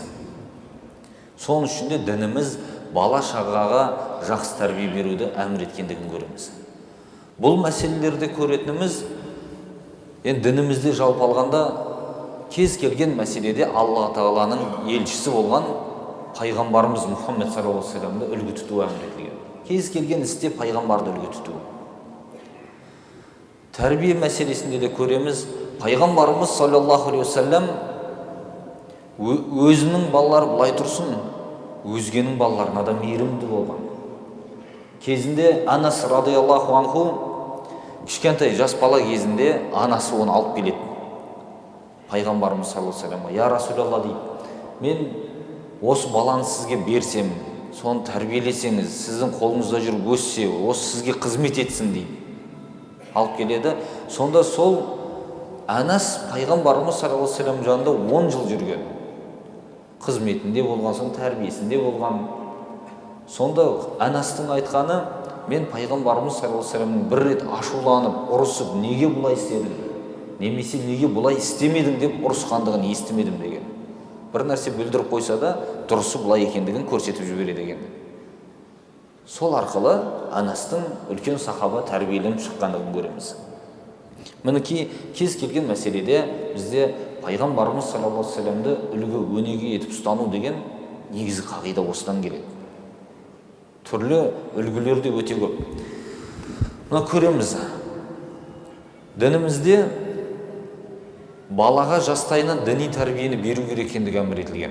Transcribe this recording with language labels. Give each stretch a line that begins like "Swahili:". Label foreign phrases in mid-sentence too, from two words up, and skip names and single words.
Kazakh: Соның үшін де дініміз бала шағаға жақсы тәрбие беруді әмір еткендігін көреміз. Бұл мәселелерді көретініміз, дінімізде жалпы алғанда кез келген мәселеде Алла Тағаланың елшісі болған пайғамбарымыз Мұхаммед
Arabic: صلى الله عليه وسلم
Kazakh: үлгі тұту әмір етілген. Кез келген істе пайғамбарды үлгі тұту. Тәрбие мәселесінде де көреміз, пайғамбарымыз
Arabic: صلى الله عليه وسلم
Kazakh: өзінің балалары былай тұрсын, өзгенің балаларына да мейірімді болған. Кезінде Анас
Arabic: رضي الله عنه
Kazakh: кішкентай жас бала кезінде анасы оны алып келеді. Пайғамбарымыз
Arabic: صلى الله عليه وسلم: "يا رسول الله"
Kazakh: дейді, "Мен осы баланы сізге берсем, соны тәрбиелесеңіз, сіздің қолыңызда жүріп өссе, осы сізге қызмет етсін" дейді. Алып келеді. Сонда сол Анас пайғамбарымыз
Arabic: صلى الله عليه وسلم
Kazakh: жанында 10 жыл жүрген. Қызметінде болған соң, тәрбиесінде болған. Сонда Анастың айтқаны: "Мен пайғамбарымыз
Arabic: صلى الله عليه وسلم
Kazakh: бір рет ашуланып, ұрысып, неге бұлай істедің, немесе неге бұлай істемедің деп ұрысқандығын естімедім" деген. Бір нәрсе бүлдіріп қойса да, дұрысы бұлай екендігін көрсетіп жібереді екен. Сол арқылы Анастың үлкен сахаба тәрбиеленіп шыққандығын көреміз. Мінекей кез келген мәселеде бізде пайғамбарымыз
Arabic: صلى الله عليه وسلم
Kazakh: үлгі өнеге етіп ұстану деген негізгі қағида осыдан келеді. Түрлі үлгілер де өте көп. Мына көреміз. Дінімізде балаға жастайынан діни тәрбиені беру керек екендігі әмір етілген.